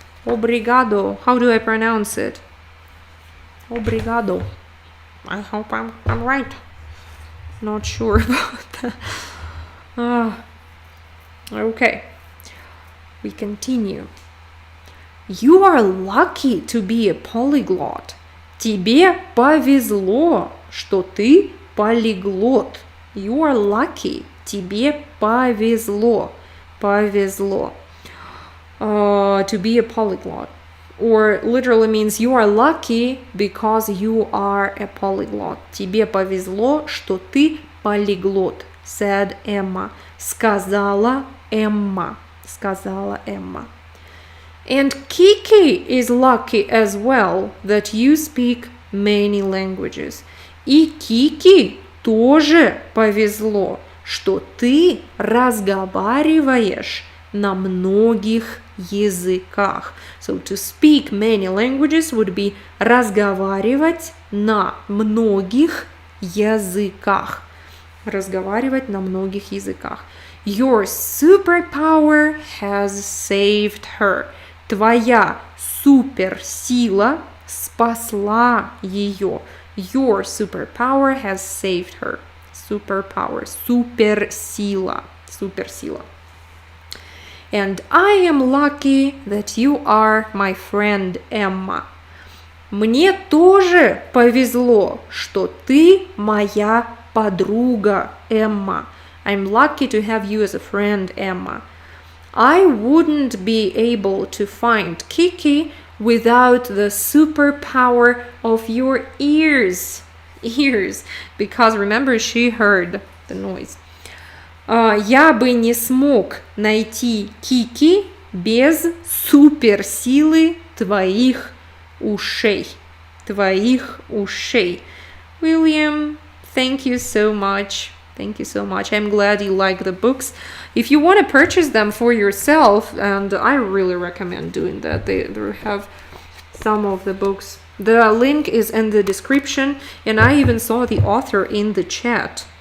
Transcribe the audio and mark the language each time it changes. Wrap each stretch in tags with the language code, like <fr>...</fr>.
<en>Obrigado. How do I pronounce it? Obrigado. I hope I'm right. Not sure about that. Okay. We continue. You are lucky to be a polyglot.</en> <ru>Тебе повезло, что ты полиглот.</ru> <en>You are lucky.</en> <ru>Тебе повезло. Повезло.</ru> <en>To be a polyglot. Or literally means you are lucky because you are a polyglot.</en> <ru>Тебе повезло, что ты полиглот,</ru> <en>said Emma.</en> <ru>Сказала Emma. Сказала Emma.</ru> <en>And Kiki is lucky as well that you speak many languages.</en> <ru>И Kiki тоже повезло, что ты разговариваешь на многих языках.</ru> <en>So to speak many languages would be</en> <ru>разговаривать на многих языках. Разговаривать на многих языках.</ru> <en>Your superpower has saved her.</en> <ru>Твоя суперсила спасла ее.</ru> <en>Your superpower has saved her. Superpower. Суперсила. Суперсила. And I am lucky that you are my friend Emma.</en> <ru>Мне тоже повезло, что ты моя подруга Emma.</ru> <en>I'm lucky to have you as a friend, Emma. I wouldn't be able to find Kiki without the superpower of your ears. Ears. Because remember, she heard the noise.</en> <ru>Я бы не смог найти Кики без суперсилы твоих ушей. Твоих ушей.</ru> <en>William, thank you so much. Thank you so much. I'm glad you like the books. If you want to purchase them for yourself, and I really recommend doing that, they have some of the books. The link is in the description, and I even saw the author in the chat.</en>